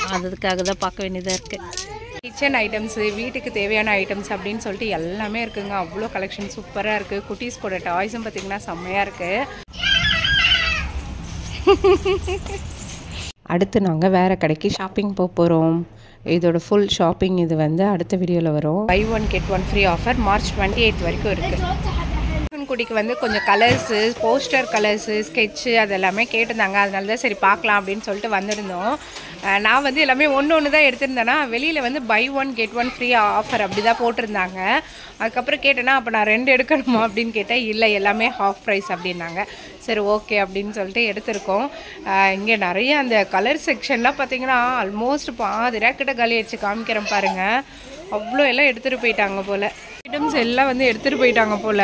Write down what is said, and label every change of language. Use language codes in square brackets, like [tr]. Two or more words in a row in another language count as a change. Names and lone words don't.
[ta] அதுக்காக தான் பார்க்க வேண்டியதாக இருக்குது. [en] kitchen items, [ta] வீட்டுக்கு தேவையான ஐட்டம்ஸ் அப்படின்னு சொல்லிட்டு எல்லாமே இருக்குங்க. அவ்வளோ கலெக்ஷன் சூப்பராக இருக்குது. குட்டீஸ் கூட டாய்ஸும் பார்த்திங்கன்னா செம்மையாக இருக்குது. அடுத்து நாங்கள் வேறு கடைக்கு ஷாப்பிங் போகிறோம். இதோட [en] full shopping [ta] இது வந்து அடுத்த வீடியோவில் வரும். [en] buy one get one free offer March 28 [ta] வரைக்கும் இருக்குது. குட்டிக்கு வந்து கொஞ்சம் கலர்ஸு, [en] poster colours, [ta] ஸ்கெட்சு அதெல்லாமே கேட்டிருந்தாங்க. அதனால தான் சரி பார்க்கலாம் அப்படின்னு சொல்லிட்டு வந்திருந்தோம். நான் வந்து எல்லாமே ஒன்று தான் எடுத்திருந்தேன்னா வெளியில் வந்து [en] buy one get one free offer [ta] அப்படி தான் போட்டிருந்தாங்க. அதுக்கப்புறம் கேட்டேன்னா அப்போ நான் 2 எடுக்கணுமா அப்படின்னு கேட்டேன். இல்லை எல்லாமே [en] half price [ta] அப்படின்னாங்க. சரி ஓகே அப்படின்னு சொல்லிட்டு எடுத்திருக்கோம். இங்கே நிறைய அந்த [en] colour section-laam [ta] பார்த்தீங்கன்னா ஆல்மோஸ்ட் பாதி ரேக்கிட்ட காலி ஆயிடுச்சு. காமிக்கிறேன் பாருங்கள். அவ்வளோ எல்லாம் எடுத்துகிட்டு போயிட்டாங்க போல். ஐட்டம்ஸ் எல்லாம் வந்து எடுத்துகிட்டு போயிட்டாங்க போல்.